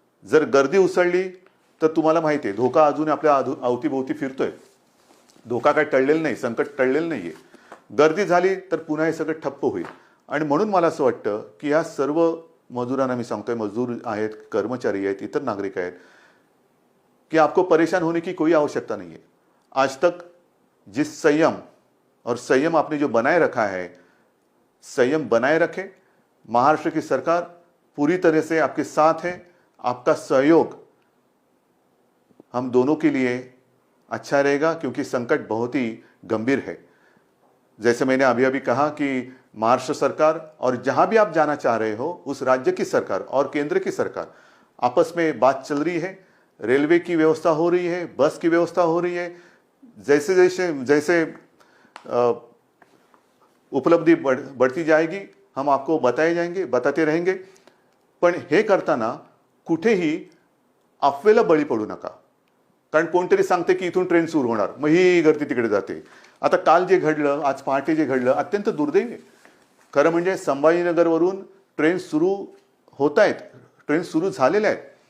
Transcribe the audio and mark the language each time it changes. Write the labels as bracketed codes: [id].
[mr] जर गर्दी उसळली तर तुम्हाला माहिती आहे धोका अजून आपल्या अवतीभोवती फिरतोय. धोका काय टळलेला नाही, संकट टळलेलं नाही आहे. गर्दी झाली तर पुन्हा हे सगळं ठप्प होईल. आणि म्हणून मला असं वाटतं की ह्या सर्व मजुरांना मी सांगतोय, मजूर आहेत, कर्मचारी आहेत, इतर नागरिक आहेत, [hi] कि आपको परेशान होने की कोई आवश्यकता नहीं है. आज तक जिस संयम आपने जो बनाए रखा है, संयम बनाए रखें. महाराष्ट्र की सरकार पूरी तरह से आपके साथ है. आपका सहयोग हम दोनों के लिए अच्छा रहेगा क्योंकि संकट बहुत ही गंभीर है. जैसे मैंने अभी अभी कहा कि महाराष्ट्र सरकार और जहां भी आप जाना चाह रहे हो उस राज्य की सरकार और केंद्र की सरकार आपस में बात चल रही है. रेलवे की व्यवस्था हो रही है, बस की व्यवस्था हो रही है. जैसे जैसे जैसे उपलब्धि बढ़ती जाएगी हम आपको बताते रहेंगे. [mr] पण हे करताना कुठेही अफवेला बळी पडू नका. कारण कोणतरी सांगते की इथून ट्रेन सुरू होणार, मग ही गर्दी तिकडे जाते. आता काल जे घडलं, आज पहाटे जे घडलं, अत्यंत दुर्दैवी आहे. खरं म्हणजे संभाजीनगरवरून ट्रेन सुरू होत आहेत, ट्रेन सुरू झालेल्या आहेत.